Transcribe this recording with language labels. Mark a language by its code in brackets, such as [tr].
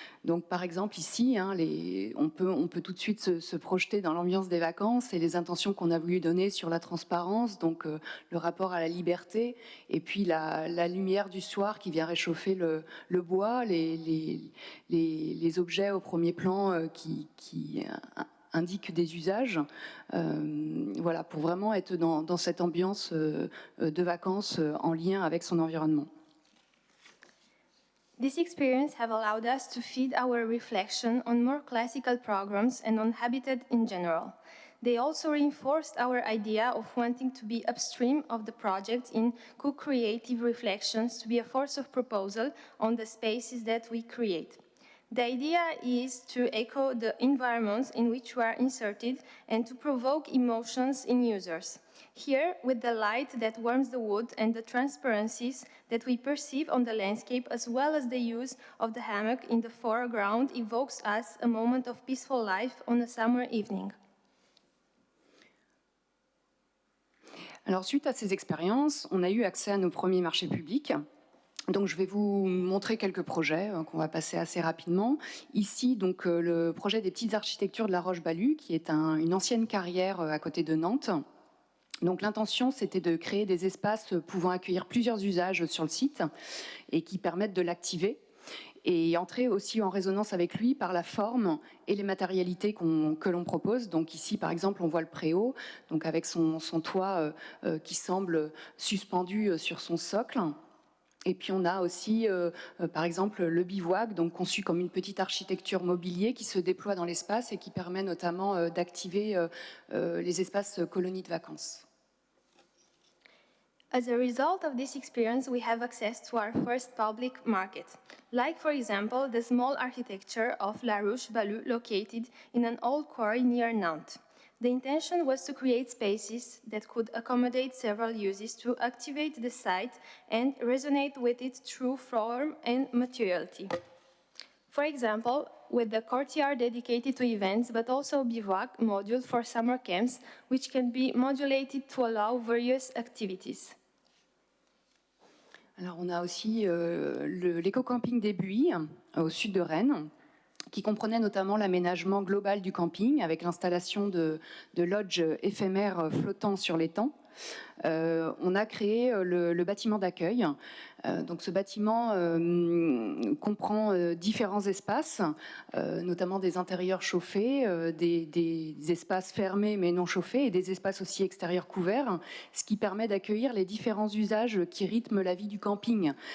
[fr] Donc, par exemple, ici, hein, on peut tout de suite se projeter dans l'ambiance des vacances et les intentions qu'on a voulu donner sur la transparence, donc le rapport à la liberté, et puis la lumière du soir qui vient réchauffer le bois, les objets au premier plan qui indiquent des usages, voilà, pour vraiment être dans cette ambiance de vacances en lien avec son environnement. [en] This experience have allowed us to feed our reflection on more classical programs and on habitat in general. They also reinforced our idea of wanting to be upstream of the project in co-creative reflections to be a force of proposal on the spaces that we create. The idea is to echo the environments in which we are inserted and to provoke emotions in users. Here, with the light that warms the wood and the transparencies that we perceive on the landscape, as well as the use of the hammock in the foreground, evokes us a moment of peaceful life on a summer evening. [fr] Alors, suite à ces expériences, on a eu accès à nos premiers marchés publics. Donc, je vais vous montrer quelques projets qu'on va passer assez rapidement. Ici, donc, le projet des petites architectures de la Roche-Balue, qui est une ancienne carrière à côté de Nantes. Donc, l'intention, c'était de créer des espaces pouvant accueillir plusieurs usages sur le site et qui permettent de l'activer et entrer aussi en résonance avec lui par la forme et les matérialités que l'on propose. Donc ici, par exemple, on voit le préau, donc avec son toit qui semble suspendu sur son socle. Et puis on a aussi, par exemple, le bivouac, donc conçu comme une petite architecture mobilier qui se déploie dans l'espace et qui permet notamment d'activer les espaces colonies de vacances. [en] As a result of this experience, we have access to our first public market, like, for example, the small architecture of La Ruche-Balue, located in an old quarry near Nantes. The intention was to create spaces that could accommodate several uses to activate the site and resonate with its true form and materiality. For example, with the courtyard dedicated to events, but also bivouac module for summer camps, which can be modulated to allow various activities. [fr] Alors on a aussi l'éco-camping des Buis, au sud de Rennes, qui comprenait notamment l'aménagement global du camping avec l'installation de lodges éphémères flottant sur l'étang. On a créé le bâtiment d'accueil. Donc ce bâtiment comprend différents espaces, notamment des intérieurs chauffés, des espaces fermés mais non chauffés et des espaces aussi extérieurs couverts, ce qui permet d'accueillir les différents usages qui rythment la vie du camping.